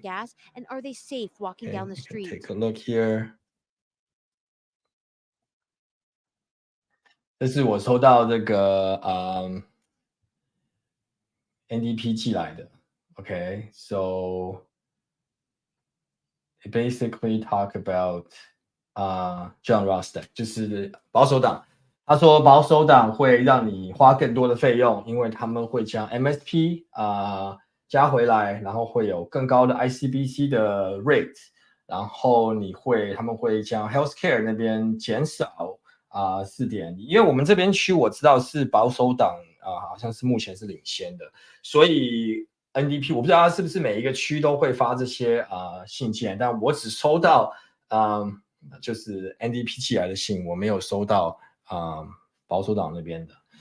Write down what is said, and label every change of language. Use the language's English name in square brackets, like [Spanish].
[English] Take a look here。 [Chinese] 这是我收到这个NDP 寄来的 ，OK，so [English] basically talk about John Rostock， [Chinese] 就是保守党。他说保守党会让你花更多的费用，因为他们会将 MSP 加回来，然后会有更高的 ICBC 的 rate， 然后他们会将 healthcare 那边减少4.1，因为我们这边区我知道是保守党好像是目前是领先的，所以 NDP 我不知道他是不是每一个区都会发这些信件，但我只收到就是 NDP 寄来的信，我没有收到保守党那边的。